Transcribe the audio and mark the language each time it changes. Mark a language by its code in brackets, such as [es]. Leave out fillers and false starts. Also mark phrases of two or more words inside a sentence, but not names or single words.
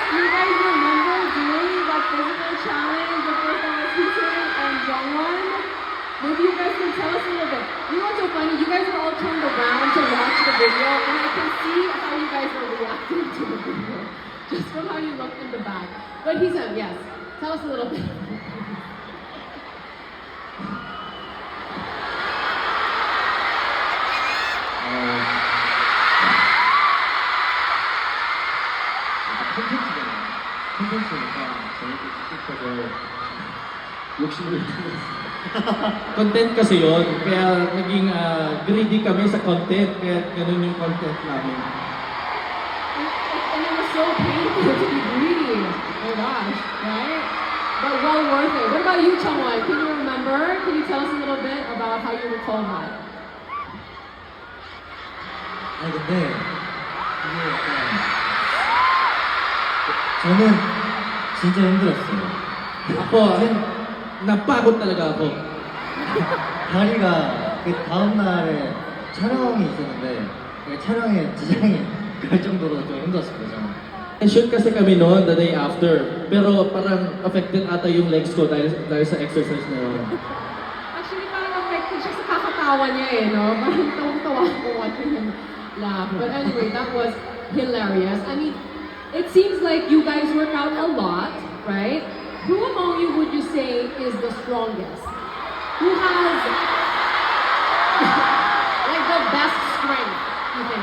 [en] Do you guys remember doing that physical challenge the first time I featured and Jongwon? Maybe you guys can tell us a little bit. You know what's so funny? You guys are all turned around to watch the video, and I can see how you guys are reacting to the video just from how you looked in the back. But he said, yes. Tell us a little bit. [ko] 콘텐츠니까 재밌게 찍고 욕심을 [tl] Content kasi yon, kaya naging greedy kami sa content, kaya ganun yung content namin. [en] And it was so painful to be greedy. Oh my gosh, right? But well worth it. What about you, Changwon? Can you remember? Can you tell us a little bit about how you recall that? [ko] 아니 근데 이게 약간 저는 진짜 힘들었어요. [tl] Ako, napagod talaga ako. [ko] 다리가 그 다음 날에 촬영이 있었는데 그 촬영에 지장이 갈 정도로 좀 힘들었어요. 저는. [tl] Shoot kasi kami noon [en] the day after, [tl] pero parang affected ata yung legs ko dahil sa exercise na yun. Actually, parang affected siya sa kakatawa niya eh, no? Parang tawang-tawa ko [en] watching him laugh. But anyway, that was hilarious. I mean, it seems like you guys work out a lot, right? Who among you would you say is the strongest? Who has like the best strength, you think?